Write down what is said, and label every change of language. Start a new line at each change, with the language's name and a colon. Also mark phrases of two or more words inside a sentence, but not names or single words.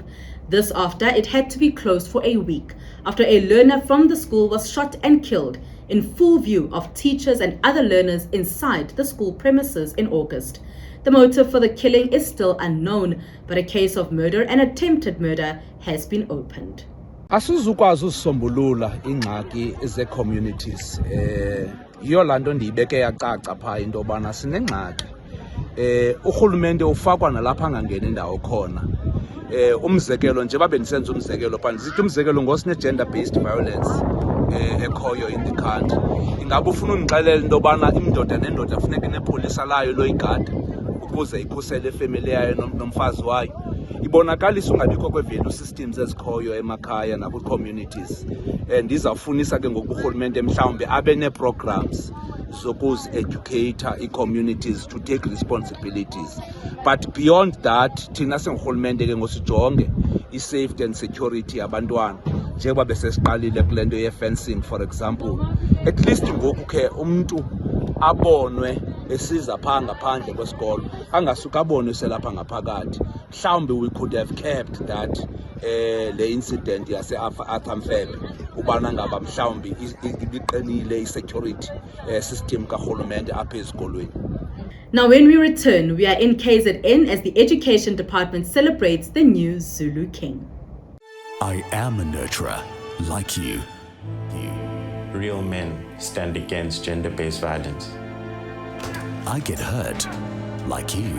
English: This after it had to be closed for a week after a learner from the school was shot and killed in full view of teachers and other learners inside the school premises in August. The motive for the killing is still unknown, but a case of murder and attempted murder has been opened.
Xhosa: Asizukwazi usisombulula ingxaki ze-communities. Yiyo laa nto ndiyibeke yacaca phaa into yobana sinengxaki. Urhulumente ufakwa nalapha angangeni indawo khona. Umzekelo nje babendisenza umzekelo phaa ndisithi umzekelo ngosine-
English: gender-based violence
Xhosa: ekhoyo
English: in the country.
Xhosa: Ingabe ufuna undixelela into yobana indoda nendoda funeka inepolisa layo loyigada ukuze ikhusele ifemeli yayo nomfazi wayo. Ibonakalisa ungabikho kwe-
English: value systems
Xhosa: ezikhoyo emakhaya nakwi-communities. Ndizawufunisa ke ngoku urhulumente mhlawumbe abe nee-programs zokuzi-educata ii-communities
English: to take responsibilities. But beyond that,
Xhosa: thina singurhulumente ke ngosijonge i-
English: safety and security
Xhosa: yabantwana njengoba besesiqalile kule nto ye-fencing
English: for example. At least
Xhosa: ngoku ke umntu abonwe esiza phaa ngaphandle kwesikolo, angasuka abonwe selapha ngaphakathi. Mhlawumbe
English: we could have kept that
Xhosa: le incident yase-Arthur Mfebe ubana ngaba mhlawumbe iqinile i-security system karhulumente apha ezikolweni.
English: Now when we return, we are in KZN as the Education Department celebrates the new Zulu King. I am a nurturer, like you. Real men stand against gender-based violence. I get hurt, like you.